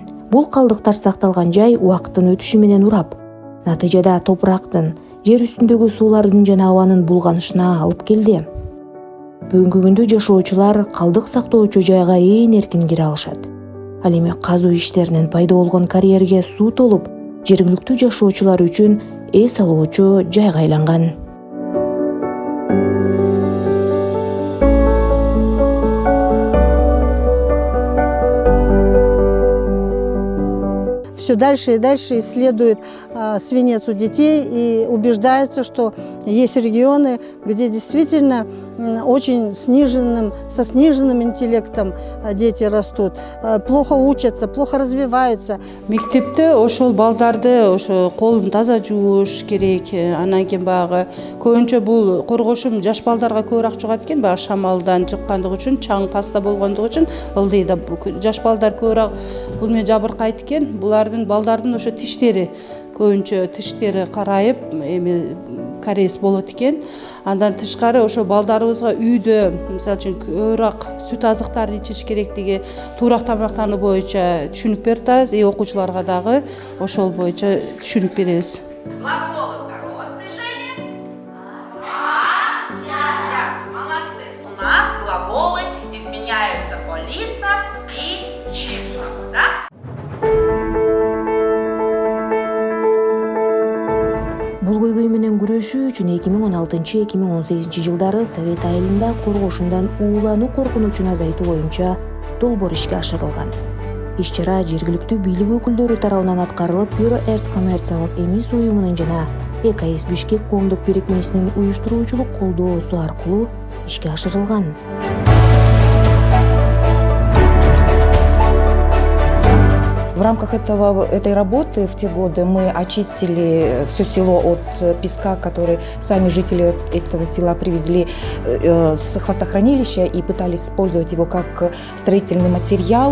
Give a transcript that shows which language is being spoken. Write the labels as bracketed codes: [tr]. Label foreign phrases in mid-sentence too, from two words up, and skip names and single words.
[ky] Бул калдыктар сакталган жай убакыттын өтүшү менен урап, натыйжада топурактын, жер үстүндөгү суулардын жана абанын булганышына алып келди. Бүгүнкү күндө жашоочулар калдык сактоочу жайга ээн эркин кире алышат. Ал эми казуу иштеринен пайда болгон карьерге суу толуп, жергиликтүү жашоочулар үчүн эс алуучу жайга айланган. [ru] Все дальше и дальше исследуют свинец у детей и убеждаются, что есть регионы, где действительно очень со сниженным интеллектом дети растут, плохо учатся, плохо развиваются. [ky] Мектепте ошол балдарды ошо колун таза жууш керек. Анан кийин баягы көбүнчө бул коргошум жаш балдарга көбүрөөк жугат экен, баягы шамалдан чыккандыгы үчүн, чаң паста болгондугу үчүн ылдыйда жаш балдар көбүрөөк бул менен жабыркайт экен. Булардын балдардын ошо тиштери көбүнчө тиштери карайып, эми кариес болот экен. Андан тышкары ошо балдарыбызга үйдө, мисалы үчүн көбүрөөк сүт азыктарын ичириш керектиги, туура тамактануу боюнча түшүнүк берип атабыз. Окуучуларга дагы ошол боюнча түшүнүк беребиз. [ru] Глаголы второго спряжения. Да, молодцы. У нас глаголы изменяются по лицам и числам, да? [ky] Бул көйгөй менен күрөшүү үчүн 2016-2018 жылдары Совет айылында коргошундан уулануу коркунучун азайтуу боюнча долбоор ишке ашырылган. Иш-чара жергиликтүү бийлик өкүлдөрү тарабынан аткарылып, Бюро Эрт коммерциялык эмис уюмунун жана ЭКС Бишкек коомдук бирикмесинин уюштуруучулук колдоосу аркылуу ишке ашырылган. [ru] В рамках этой работы в те годы мы очистили все село от песка, который сами жители этого села привезли с хвостохранилища и пытались использовать его как строительный материал.